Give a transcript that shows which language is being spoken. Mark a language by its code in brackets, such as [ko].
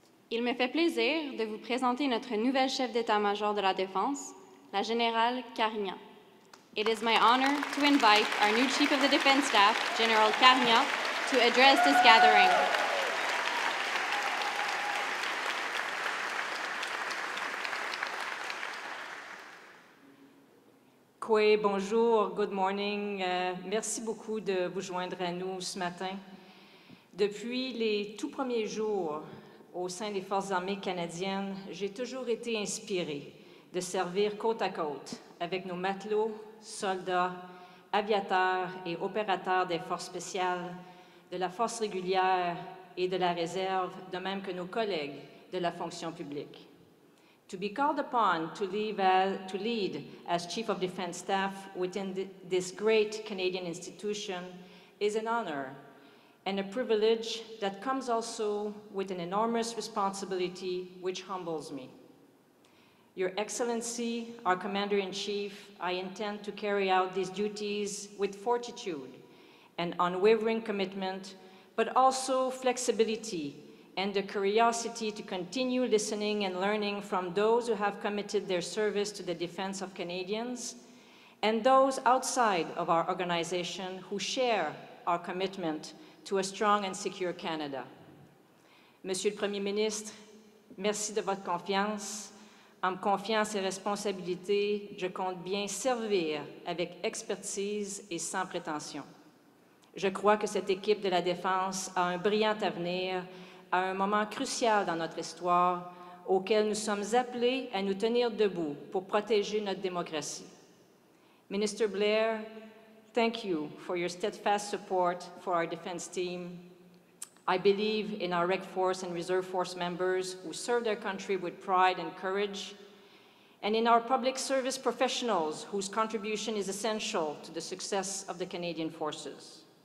[fr] Il me fait plaisir de vous présenter notre nouvelle chef d'état-major de la Défense, la générale Carignan. [en] It is my honor to invite our new Chief of the Defense Staff, General Carignan, to address this gathering. [fr] Bonjour, [en] good morning. [fr] Merci beaucoup de vous joindre à nous ce matin. Depuis les tout premiers jours au sein des Forces armées canadiennes, j'ai toujours été inspirée de servir côte à côte avec nos matelots, soldats, aviateurs et opérateurs des forces spéciales, de la force régulière et de la réserve, de même que nos collègues de la fonction publique. [en] To be called upon to lead as Chief of Defense Staff within this great Canadian institution is an honor and a privilege that comes also with an enormous responsibility which humbles me. Your Excellency, our Commander-in-Chief, I intend to carry out these duties with fortitude and unwavering commitment, but also flexibility and the curiosity to continue listening and learning from those who have committed their service to the defense of Canadians and those outside of our organization who share our commitment to a strong and secure Canada. [fr] Monsieur le Premier ministre, merci de votre confiance. En me confiant ces responsabilités, je compte bien servir avec expertise et sans prétention. Je crois que cette équipe de la Défense a un brillant avenir à un moment crucial dans notre histoire auquel nous sommes appelés à nous tenir debout pour protéger notre démocratie. [en] Minister Blair, thank you for your steadfast support for our defense team. I believe in our Rec Force and Reserve Force members who serve their country with pride and courage, and in our public service professionals whose contribution is essential to the success of the Canadian Forces.